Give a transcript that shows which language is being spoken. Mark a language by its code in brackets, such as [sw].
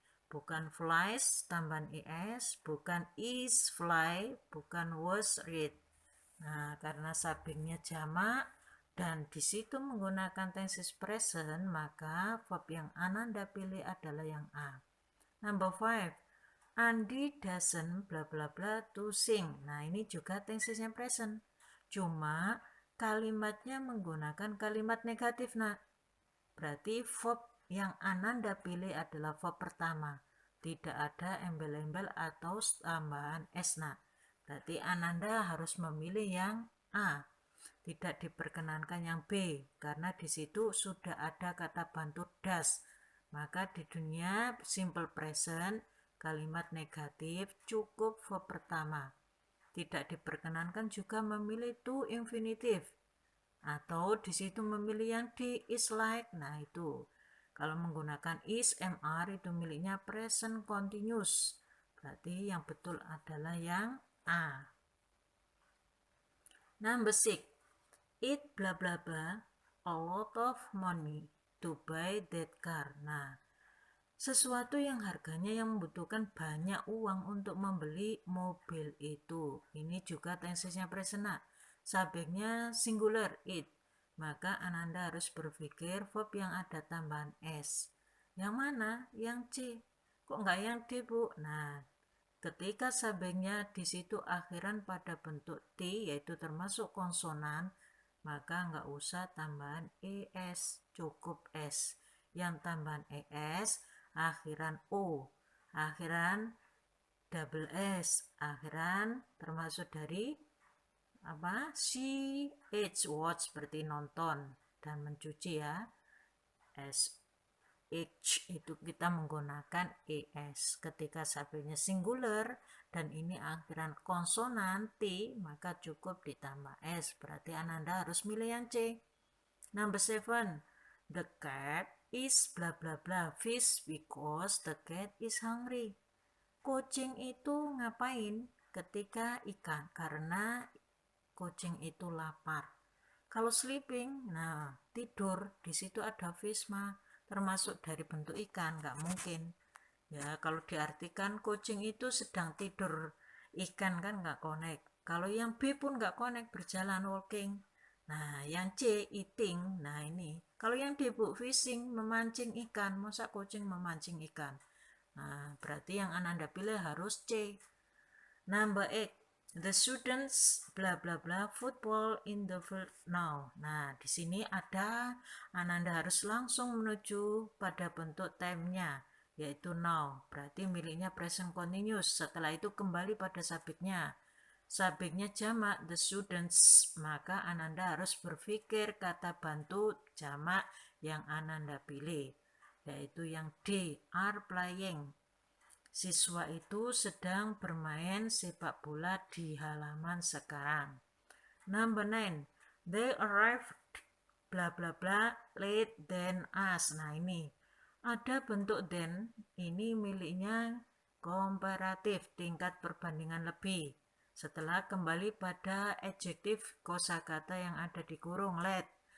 [id] Bukan flies tambahan es, bukan is fly, bukan was read. Nah, karena subjeknya jamak, dan di situ menggunakan tenses present, maka verb yang Ananda pilih adalah yang A. [en] Number 5. Andi doesn't bla bla bla to sing. [id] Nah, ini juga tensesnya present. Cuma kalimatnya menggunakan kalimat negatif, nak. Berarti verb yang Ananda pilih adalah verb pertama. Tidak ada embel-embel atau tambahan s, nak. Berarti Ananda harus memilih yang A. Tidak diperkenankan yang B karena di situ sudah ada kata bantu does. Maka di dunia simple present kalimat negatif cukup verb pertama. Tidak diperkenankan juga memilih to infinitive atau di situ memilih yang D is like. Nah, itu kalau menggunakan is mr itu miliknya present continuous. Berarti yang betul adalah yang A. [en] Number 6. It bla bla bla a lot of money to buy that car. [id] Nah, sesuatu yang harganya yang membutuhkan banyak uang untuk membeli mobil itu. Ini juga tensesnya present. Subjeknya singular it. Maka Ananda harus berpikir verb yang ada tambahan s. Yang mana? Yang C. Kok nggak yang D, Bu? Nah, ketika subjeknya di situ akhiran pada bentuk T, yaitu termasuk konsonan, maka nggak usah tambahan es, cukup s. Yang tambahan es akhiran O, akhiran double S, akhiran termasuk dari CH, watch seperti nonton dan mencuci ya. SH itu kita menggunakan ES. Ketika subjeknya singular dan ini akhiran konsonan T, maka cukup ditambah S. Berarti Ananda harus milih yang C. [en] Number 7. The cat is bla bla bla fish because the cat is hungry. [id] Kucing itu ngapain ketika ikan? Karena kucing itu lapar. Kalau sleeping, nah tidur, di situ ada fish mah termasuk dari bentuk ikan, nggak mungkin. Ya, kalau diartikan kucing itu sedang tidur, ikan kan nggak connect. Kalau yang B pun nggak connect, berjalan walking. Nah, yang C eating. Nah, ini. Kalau yang D Bu fishing, memancing ikan. Masa kucing memancing ikan? Nah, berarti yang Ananda pilih harus C. [en] Number 8. The students bla bla bla football in the field now. [id] Nah, di sini ada Ananda harus langsung menuju pada bentuk time-nya, yaitu now. Berarti miliknya present continuous. Setelah itu kembali pada subjeknya. Subjeknya jamak the students, maka Ananda harus berpikir kata bantu jamak yang Ananda pilih, yaitu yang D, are playing. Siswa itu sedang bermain sepak bola di halaman sekarang. [en] Number 9. They arrived bla bla bla late than us. [id] Nah, ini ada bentuk than, ini miliknya komparatif, tingkat perbandingan lebih. Setelah kembali pada adjektif kosakata yang ada di kurung late.